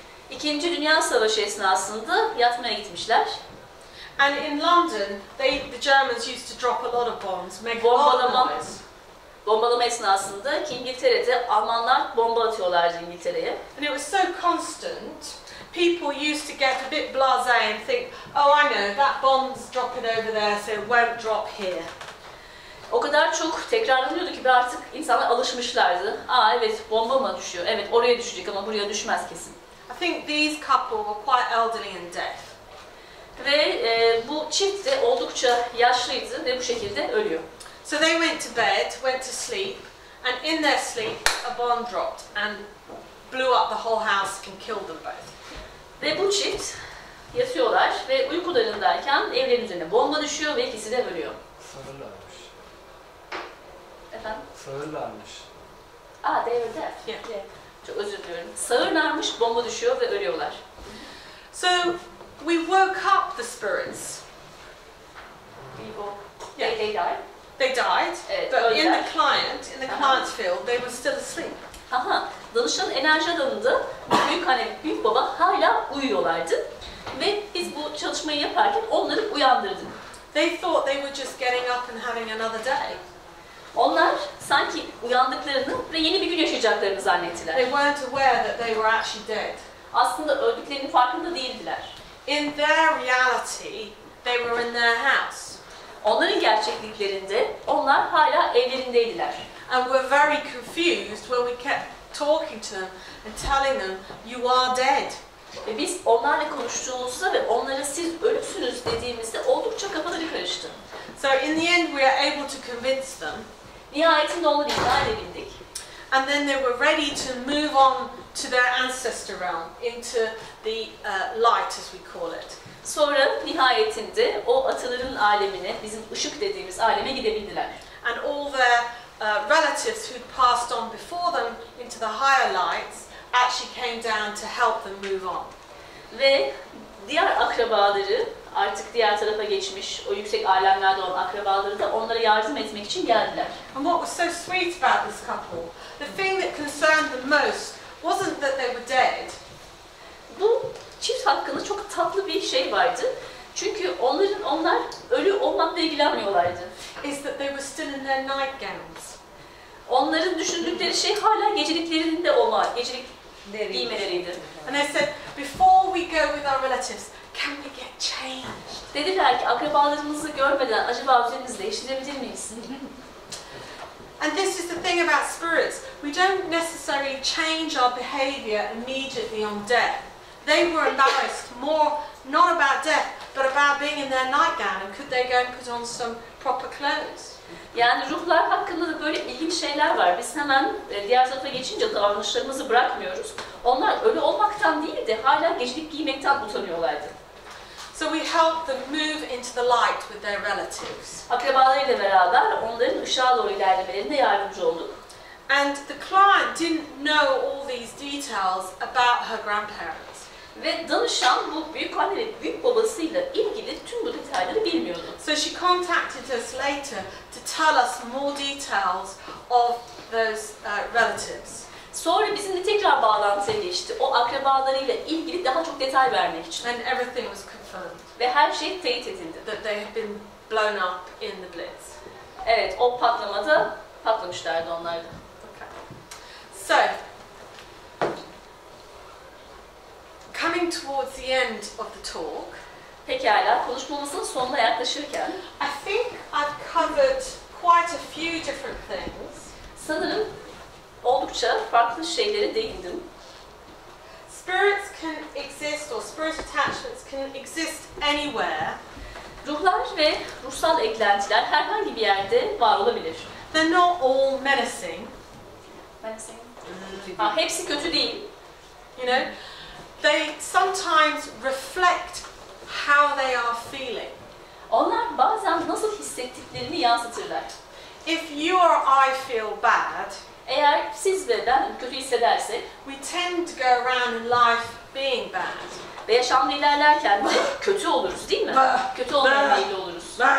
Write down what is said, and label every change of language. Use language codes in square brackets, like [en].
[tr] İkinci Dünya Savaşı esnasında yatmaya gitmişler. [en] And in London, the Germans used to drop a lot of bombs, make a lot of noise. [tr] Bombalama esnasında ki İngiltere'de Almanlar bomba atıyorlardı İngiltere'ye. [en] And it was so constant, people used to get a bit blasé and think, oh, I know, that bomb's dropping over there, so it won't drop here. [tr] O kadar çok tekrarlanıyordu ki artık insanlar alışmışlardı. Aa evet bomba mı düşüyor? Evet oraya düşecek ama buraya düşmez kesin. [en] I think these couple were quite elderly and deaf. [tr] Ve bu çift de oldukça yaşlıydı ve bu şekilde ölüyor. [en] So they went to bed, went to sleep, and in their sleep a bomb dropped and blew up the whole house and killed them both. [tr] Ve bu çift yatıyorlar ve uykularındayken evlerin üzerine bomba düşüyor ve ikisi de ölüyor. Sağırlarmış. Efendim? Sağırlarmış. [en] They were deaf. Yeah. [tr] Çok özür diliyorum. Sağırlarmış, bomba düşüyor ve ölüyorlar. [en] So we woke up the spirits. They died. They died, [tr] Evet, [en] but in [tr] öldüler. [en] the client's field, they were still asleep. [tr] Danışan enerji alanında büyük baba hala uyuyorlardı ve biz bu çalışmayı yaparken onları uyandırdık. [en] They thought they were just getting up and having another day. [tr] Onlar sanki uyandıklarını ve yeni bir gün yaşayacaklarını zannettiler. [en] They weren't aware that they were actually dead. [tr] Aslında öldüklerinin farkında değildiler. [en] In their reality, they were in their house. [tr] Onların gerçekliklerinde onlar hala evlerindeydiler. [en] And were very confused when we kept talking to them and telling them, you are dead. [tr] Ve biz onlarla konuştuğumuzda ve onlara siz ölüsünüz dediğimizde oldukça kafaları karıştı. [en] So in the end, we are able to convince them. [tr] Nihayetinde onları ikna edebildik. [en] And then they were ready to move on to their ancestor realm, into the light as we call it. [tr] Sonra nihayetinde o ataların alemine, bizim ışık dediğimiz aleme gidebildiler. [en] And all their relatives who'd passed on before them into the higher lights actually came down to help them move on. [tr] Ve diğer akrabaları, artık diğer tarafa geçmiş, o yüksek alemlerde olan akrabaları da onlara yardım etmek için geldiler. [en] And what was so sweet about this couple, the thing that the most wasn't that they were dead. [tr] Bu çift hakkında çok tatlı bir şey vardı. Çünkü onlar ölü olmakla ilgilenmiyorlardı. [en] Is that they were still in their nightgowns. [tr] Onların düşündükleri şey hala geceliklerinde gecelik giymeleriydi. [en] And they said, before we go with our relatives, can we get changed? [tr] Dediler ki akrabalarımızı görmeden acaba üzerimizi değiştirebilir miyiz? [en] And this is the thing about spirits. We don't necessarily change our behavior immediately on death. They were embarrassed more, not about death, but about being in their nightgown and could they go and put on some proper clothes. [tr] Yani ruhlar hakkında da böyle ilginç şeyler var. Biz hemen diğer tarafa geçince davranışlarımızı bırakmıyoruz. Onlar ölü olmaktan değil de hala gecelik giymekten utanıyorlardı. [en] So we help them move into the light with their relatives. [tr] Akrabalarıyla beraber onların ışığa doğru ilerlemelerine yardımcı olduk. [en] And the client didn't know all these details about her grandparents. [tr] Ve danışan bu büyükanne ve büyük babasıyla ilgili tüm bu detayları bilmiyordu. [en] So she contacted us later to tell us more details of those relatives. [tr] Sonra bizimle tekrar bağlantıya geçti. O akrabalarıyla ilgili daha çok detay vermek için. [en] And everything was confirmed. [tr] Ve her şey teyit edildi. [en] That they had been blown up in the Blitz. [tr] Evet, o patlamada patlamışlardı onlar da. [en] Okay. So, coming towards the end of the talk, [tr] pekala, konuşmamızın sonuna yaklaşırken [en] I think I've covered quite a few different things. [tr] Sanırım oldukça farklı şeylere değindim. [en] Spirits can exist, or spirit attachments can exist anywhere. [tr] Ruhlar ve ruhsal eklentiler herhangi bir yerde var olabilir. [en] They're not all menacing. [tr] Hepsi kötü değil. [en] You know, they sometimes reflect how they are feeling. [tr] Onlar bazen nasıl hissettiklerini yansıtırlar. [en] If you or I feel bad, [tr] eğer siz ve ben kötü hissedersek, [en] we tend to go around in life being bad. [tr] Ve yaşamda ilerlerken de kötü oluruz, değil mi? Kötü olmaya meyilli oluruz.